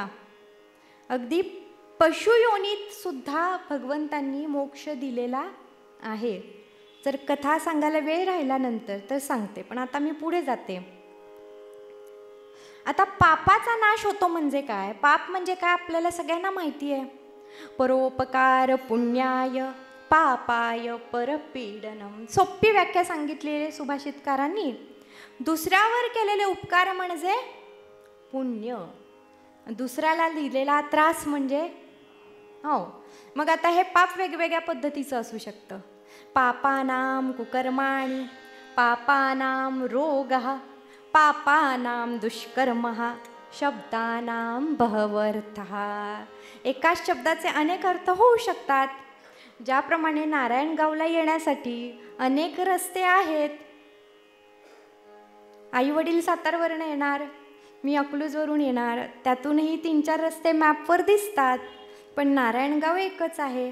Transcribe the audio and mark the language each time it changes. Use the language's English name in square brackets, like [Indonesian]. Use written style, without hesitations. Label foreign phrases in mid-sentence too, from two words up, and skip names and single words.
[Marathi] अगदी पशुयोनीत सुद्धा भगवंतांनी मोक्ष दिलेला आहे. जर कथा सांगायला वेळ राहिला नंतर तर सांगते, पण आता मी पुढे जाते. आता पापाचा नाश होतो म्हणजे काय, पाप म्हणजे काय आपल्याला सगळ्यांना माहिती आहे. [Sanskrit] परोपकार पुण्याय पापाय परपीडनम. [Marathi] सोपी व्याख्या सांगितली आहे सुभाषितकारांनी. दुसऱ्यावर केलेले उपकार म्हणजे पुण्य, दुसऱ्याला दिलेला त्रास म्हणजे हो. मग आता हे पाप वेगवेगळ्या पद्धतीचं असू शकतं. [Sanskrit] पापानां कुकर्माणि पापानां रोगः पापानां दुष्कर्मः शब्दानां बहवर्थः. [Marathi] एकाच शब्दाचे अनेक अर्थ होऊ शकतात. ज्याप्रमाणे नारायणगावला येण्यासाठी अनेक रस्ते आहेत. आई वडील सातारवरून येणार, मी अकलूजवरून येणार, त्यातूनही 3-4 रस्ते मॅपवर दिसतात, पण नारायणगाव एकच आहे.